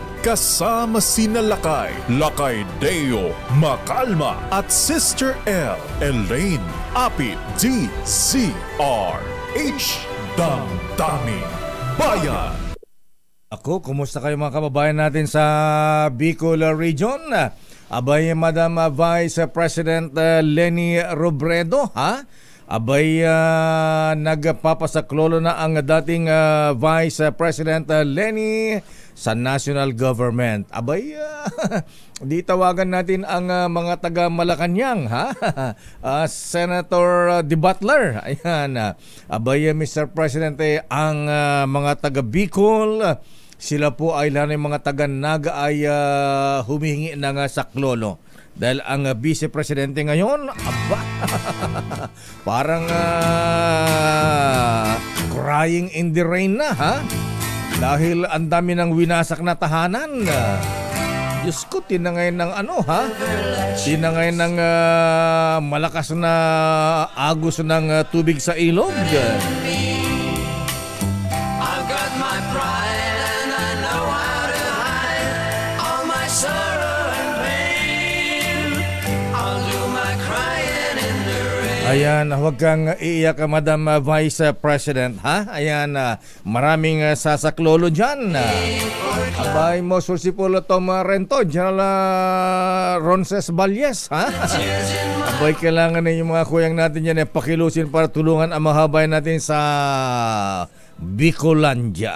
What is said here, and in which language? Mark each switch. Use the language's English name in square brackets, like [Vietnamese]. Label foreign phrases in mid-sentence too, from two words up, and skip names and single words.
[Filipino] Kasama sina Lakay Deo Macalma at Sister L. Elaine Apit. DZRH Damdaming Bayan. Ako, kumusta kayo mga kababayan natin sa Bicol Region? Abay, Madam Vice President Leni Robredo, ha? Abay, nagpapasaklolo na ang dating Vice President Leni sa [English] national government. [Filipino] Abay, di tawagan natin ang mga taga Malacanang, ha? Senator De Butler. Ayan. Abay, Mr. President, ang mga taga Bicol, sila po ay lalo yung mga taga Naga ay humihingi ng saklolo. Dahil ang Vice Presidente ngayon, aba, parang [English] crying in the rain [Filipino] na, ha? Dahil ang dami ng winasak na tahanan. Diyos ko, tinangay ng ano, ha? Tinangay ng malakas na agos ng tubig sa ilog. [English] I've got my pride and I know how to hide all my sorrow and pain. I'll do my crying in the rain. [Filipino] Ayan, huwag kang iiyak, Madam Vice President, ha? Ayan, maraming sasaklolo dyan. Abay mo, Sulsipulo Tom Rento, General Ronces Valles, ha? Abay, kailangan na yung mga kuyang natin yan pakilusin para tulungan ang mahabay natin sa Bicolandia.